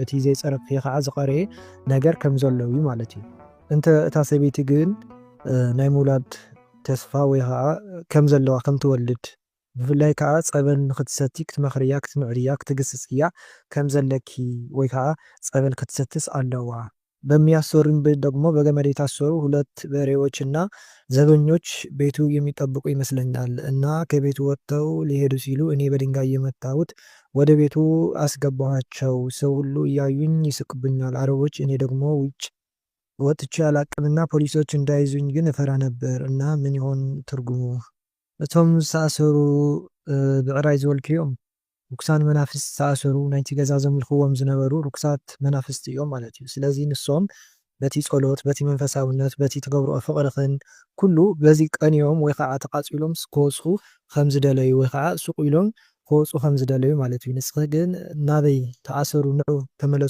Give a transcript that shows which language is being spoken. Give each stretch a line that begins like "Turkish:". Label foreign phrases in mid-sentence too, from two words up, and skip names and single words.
Tigrinya: እቲ ዘይፀረክዮ ከዓ ዝቐረየ ነገር ከም ዘሎ እዩ ማለት እዩ እንተ እታ ሰበይቲ ግን ናይ ምውላድ ተስፋ ወይ ከዓ ከም ዘለዋ ከም ትወልድ ብፍላይ ከዓ ፀበል ክትሰቲ ክትመኽርያ ክትምዕርያ ክትግስጽያ ከም ዘለኪ ወይ ከዓ ፀበል ክትሰትስ ኣለዋ
Amharic: በሚያሰሩን ደግሞ በገመድ የታሰሩ ሁለት በሬዎችና ዘበኞች ቤቱ የሚጠብቁ ይመስለኛል እና ከቤቱ ወጥተው ሊሄዱ ሲሉ እኔ በድንጋይ የመታሁት ወደ ቤቱ አስገባኋቸው ሰው ሁሉ እያዩኝ ይስቁብኛል አረቦች እኔ ደግሞ ውጭ ወጥቼ አላቅምና ፖሊሶች እንዳይዙኝ ግን እፈራ ነበር እና ምን ይሆን ትርጉሙ
Tigrinya: እቶም ሳሰሩ ብዕራይ ዝወልክዮም ርኩሳን መናፍስት ሳሰሩ ናይቲ ገዛ ዘምልኽዎም ዝነበሩ ርኩሳት መናፍስት እዮም ማለት እዩ ስለዚ ንሶም በቲ ጸሎት በቲ መንፈሳውነት በቲ ተገብሮ ፍቅርኽን ኩሉ በዚ ቀንዮም ወይ ከዓ ተቃጺሎም ስኮሱ ከም ዝደለዩ ወይ ከዓ ሱቅ ኢሎም ክወፁ ከም ዝደለዩ ማለት እዩ። ንስኺ ግን ናበይ ተኣሰሩ ንዑ ተመለሱ